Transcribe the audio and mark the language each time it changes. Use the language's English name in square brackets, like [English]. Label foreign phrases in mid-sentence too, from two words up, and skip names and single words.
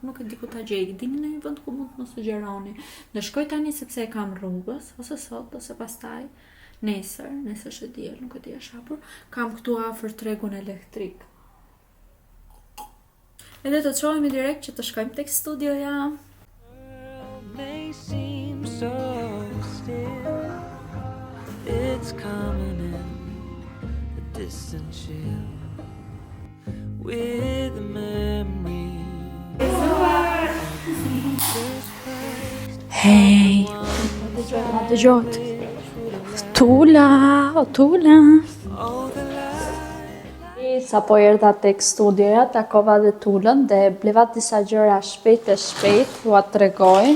[Albanian] Nuk e di ku ta gjej, dini në një vend ku mund të më sugjeroni. Do shkoj tani sepse e kam rrugës, ose sot ose pastaj. Nesër është diel, nuk e di është hapur. Kam këtu afër tregun elektrik. Edhe të çohemi direkt që të shkojmë tek studioja. [English] It's coming in a distant chill with a memory. [Albanian] Hey, dëgjot. Tula. Sa po erdha tek studioja, takova dhe Tulën dhe bleva disa gjëra shpejt, ju a tregoj.